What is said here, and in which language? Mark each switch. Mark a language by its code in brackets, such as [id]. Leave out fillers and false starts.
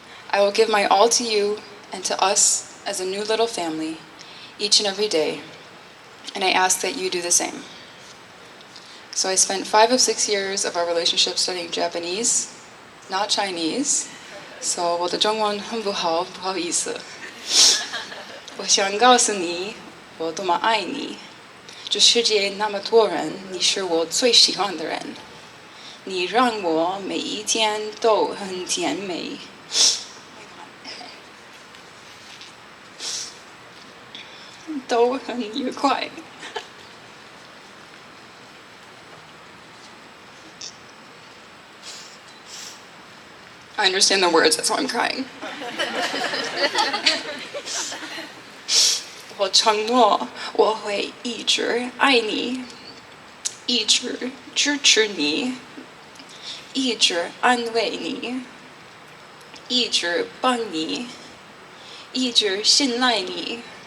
[en] I will give my all to you and to us as a new little family each and every day, and I ask that you do the same. So I spent 5 of 6 years of our relationship studying Japanese, not Chinese, so [zh] 我的中文很不好，不好意思。我想告诉你，我多么爱你。这世界那么多人，你是我最喜欢的人。你让我每一天都很甜美。都很愉快。 [en] I understand the words, that's why I'm crying. [zh] 我承诺我会一直爱你，一直支持你，一直安慰你，一直帮你，一直信赖你。